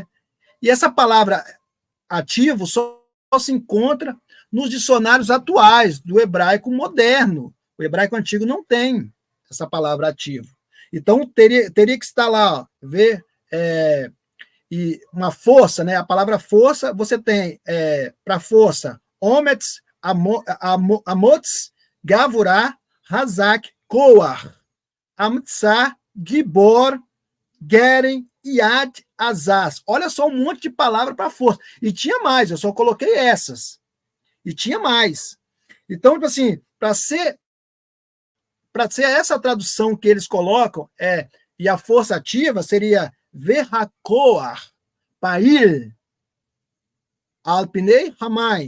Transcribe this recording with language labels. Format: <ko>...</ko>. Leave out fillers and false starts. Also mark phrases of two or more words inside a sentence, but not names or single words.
<pt>E essa palavra ativo só se encontra nos dicionários atuais do hebraico moderno. O hebraico antigo não tem essa palavra ativo. Então, teria que estar lá, ó, ver e uma força, né? A palavra força, você tem para força,</pt> <he>אומץ, אמוץ, גבורה, חזק, כוח, עוצמה, גיבור, קרן, יד, עזז.</he> <pt>Olha só um monte de palavra para força. E tinha mais, eu só coloquei essas. E tinha mais. Então, tipo assim, para ser essa tradução que eles colocam, e a força ativa seria verracoar, pail, alpinei, ramai.</pt>